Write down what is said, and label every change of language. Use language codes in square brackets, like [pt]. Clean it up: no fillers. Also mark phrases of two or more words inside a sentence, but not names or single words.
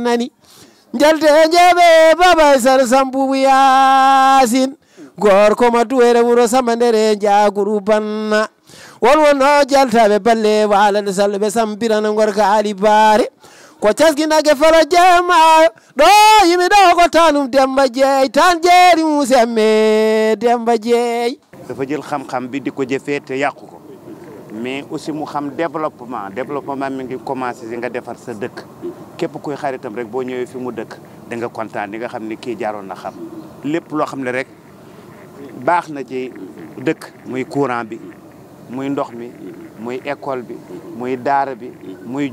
[ff] nani jalde jeeɓe Baba Aissata Samb Boubou Yacine gorko ma duwere wuro samandere jaguru banna won wonno jaltaɓe balle Walalde salloɓe sampirana gorka Ali Bare ko caskinake falo jemayo ɗo yimi ɗo ko tanum Demba Dieye tan jeeri musi amme Demba Dieye [wo] dafa jël xam-xam bi di ko jëfee te yàqu ko [fr] mais aussi [wo] mu xam développement mi ngi commencé si nga defar sa dëkk képp kuy xaritam rek boo ñëwee fi mu dëkk da nga kontaan di nga xam ne kii jaaroon na xam lépp loo xam ne rek baax na ci dëkk muy courant bi muy ndox mi muy école bi muy daara bi muy